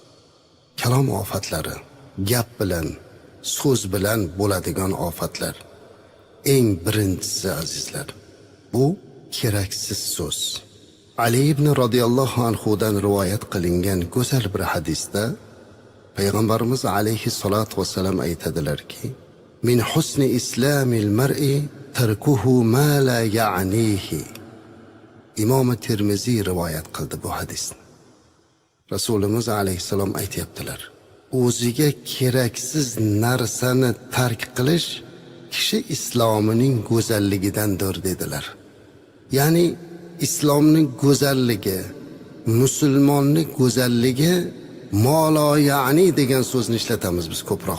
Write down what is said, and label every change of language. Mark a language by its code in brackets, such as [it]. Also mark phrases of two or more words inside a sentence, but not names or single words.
[uz] Kalom ofatlari, gap bilan, so'z bilan bo'ladigan ofatlar. Eng birinchisi azizlar, bu keraksiz so'z. Ali ibn [ar] رضي الله عنه [uz] dan rivoyat qilingan go'zal bir hadisda Payg'ambarimiz [ar] عليه الصلاة والسلام [uz] aytadilarki, [ar] من حسن إسلام المرء تركه ما لا يعنيه. [uz] Imom Termiziy rivoyat qildi bu hadisni. Rasulimiz alayhisalom aytibdilar, o'ziga keraksiz narsani tark qilish kishi islomining go'zalligidandir dedilar. Ya'ni islomning go'zalligi, musulmonning go'zalligi [ar] ما لا يعني [uz] degan so'zni ishlatamiz biz ko'proq.